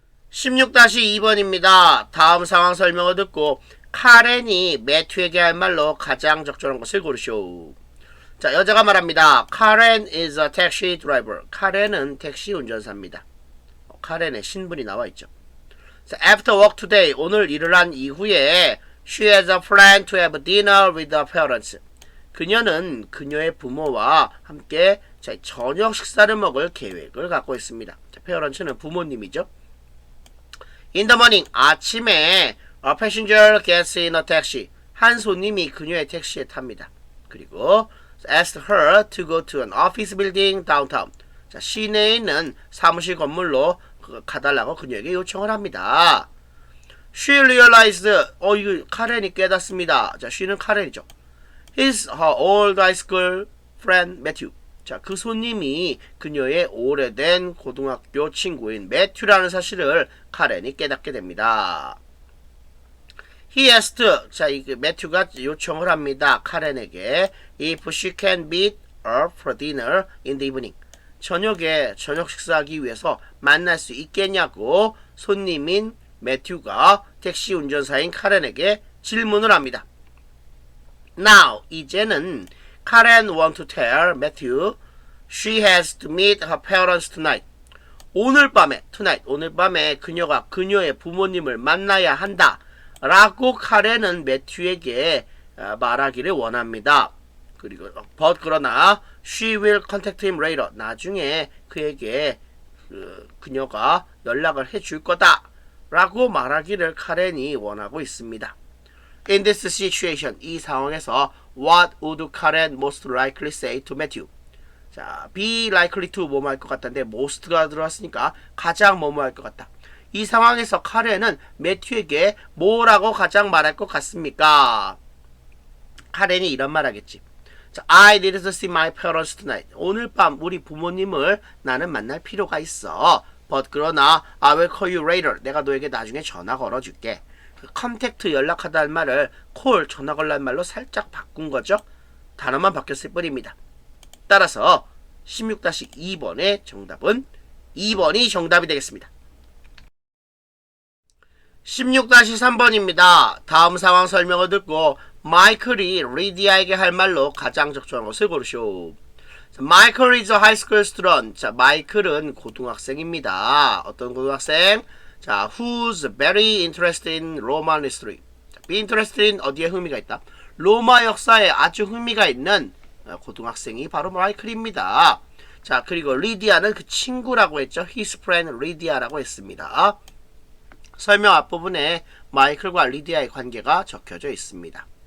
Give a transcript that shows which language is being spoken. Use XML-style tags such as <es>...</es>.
<ko>16-2번입니다. 다음 상황 설명을 듣고 카렌이 매튜에게 할 말로 가장 적절한 것을 고르시오. 자, 여자가 말합니다.</ko> <en>Karen is a taxi driver.</en> <ko>카렌은 택시 운전사입니다. 카렌의 신분이 나와 있죠.</ko> <en>자, After work today,</en> <ko>오늘 일을 한 이후에</ko> <en>she has a plan to have dinner with her parents.</en> <ko>그녀는 그녀의 부모와 함께 자, 저녁 식사를 먹을 계획을 갖고 있습니다. 자, parents는 부모님이죠.</ko> <en>In the morning, 아침에 a passenger gets in a taxi.</en> <ko>한 손님이 그녀의 택시에 탑니다.</ko> <en>그리고 asked her to go to an office building downtown. 자,</en> <ko>시내에 있는 사무실 건물로 가달라고 그녀에게 요청을 합니다.</ko> <en>She realized,</en> <ko>이거 카렌이 깨닫습니다. 자, she는 카렌이죠.</ko> <en>He's her old high school friend Matthew.</en> <ko>자, 그 손님이 그녀의 오래된 고등학교 친구인 매튜라는 사실을 카렌이 깨닫게 됩니다.</ko> <en>He asked,</en> <ko>자, 이 매튜가 요청을 합니다.</ko> <en>카렌에게 if she can meet her for dinner in the evening.</en> <ko>저녁에 저녁 식사하기 위해서 만날 수 있겠냐고 손님인 매튜가 택시 운전사인 카렌에게 질문을 합니다.</ko> <en>Now, 이제는 Karen want to tell Matthew she has to meet her parents tonight.</en> <ko>오늘 밤에 그녀가 그녀의 부모님을 만나야 한다. 라고 카렌은 매튜에게 말하기를 원합니다. 그리고 그러나</ko> <en>she will contact him later.</en> <ko>나중에 그에게 그녀가 연락을 해줄 거다. 라고 말하기를 카렌이 원하고 있습니다.</ko> <en>In this situation,</en> <ko>이 상황에서</ko> <en>what would Karen most likely say to Matthew?</en> <ko>자, be likely to 뭐뭐 할 것 같다는데 most가 들어왔으니까 가장 뭐뭐 할 것 같다. 이 상황에서 카렌은 매튜에게 뭐라고 가장 말할 것 같습니까? 카렌이 이런 말 하겠지.</ko> <en>자, I need to see my parents tonight.</en> <ko>오늘 밤 우리 부모님을 나는 만날 필요가 있어.</ko> <en>But 그러나 I will call you later.</en> <ko>내가 너에게 나중에 전화 걸어줄게. 컨택트 연락하다는 말을 call 전화 걸라는 말로 살짝 바꾼 거죠. 단어만 바뀌었을 뿐입니다. 따라서 16-2번의 정답은 2번이 정답이 되겠습니다. 16-3번입니다. 다음 상황 설명을 듣고 마이클이 리디아에게 할 말로 가장 적절한 것을 고르시오.</ko> <en>마이클 is a high school student.</en> <ko>자, 마이클은 고등학생입니다. 어떤 고등학생?</ko> <en>자, who's very interested in Roman history.</en> <ko>자, be interested in 어디에 흥미가 있다? 로마 역사에 아주 흥미가 있는 고등학생이 바로 마이클입니다. 자, 그리고 리디아는 그 친구라고 했죠.</ko> <en>his friend</en> <ko>리디아라고 했습니다. 설명 앞부분에 마이클과 리디아의 관계가 적혀져 있습니다.</ko>